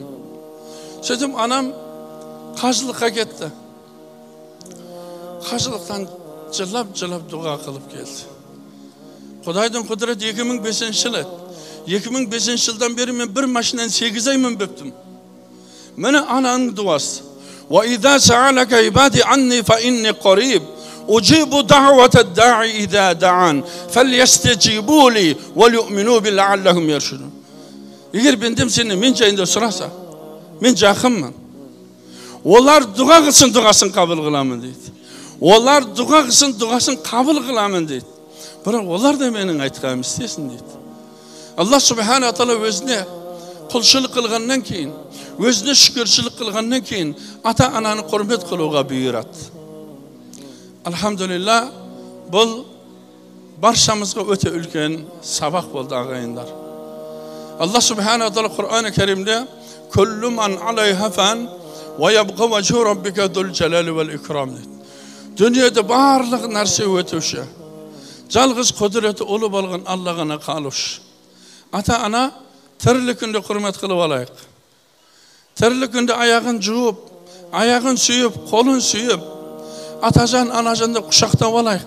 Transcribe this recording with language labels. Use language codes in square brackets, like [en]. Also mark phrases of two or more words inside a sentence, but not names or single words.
[kk] Сөйтіп, анам қажылыққа кетті. Қажылықтан жылап дұға қылып келді. Құдайдың құдіреті 2005 жылы. 2005 жылдан бері мен бір машинаны 8 ай мінбептім. Мені ананың дуасы. [ar] وَإِذَا سَعَلَكَ عِبَادِي عَنِّي فَإِنِّي قَرِيبٌ أُجِيبُ دَعْوَةَ الدَّاعِ إِذَا دَعَانِ فَلْيَسْتَجِيبُوا لِي وَلْيُؤْمِنُوا بِي لَعَلَّهُمْ يَرْشُدُونَ. [kk] Егер бендем сені мен жайында сұраса, мен жақынмын. Олар дұға қылсын, дұғасын қабыл қыламын дейді. Олар дұға қылсын, дұғасын қабыл қыламын дейді. Бірақ олар да менің айтқаным істесін дейді. Алла [ar] سبحانه تعالى [kk] өзіне құлшылық қылғаннан кейін, өзіне шүкіршілік қылғаннан кейін ата-ананы құрмет қылуға бұйырады. Алхамдулилла, бұл баршамызға өте үлкен сабақ болды ағайындар. Алла [ar] سبحانه تعالى [kk] Құр'ан-ы Кәрімде [ar] «كل من عليها فان و يبقى وجه ربك ذو الجلال والإكرام» [kk] дейді. Дүниеде барлық нәрсе өтуші. Жалғыз құдіреті ұлы болған Аллағына қалуш. Ата-ана тірлік күнде құрмет қылып алайық. Тірлік күнде аяғын жуып, аяғын сүйіп, қолын сүйіп, атажан, анажанды құшақтап алайық.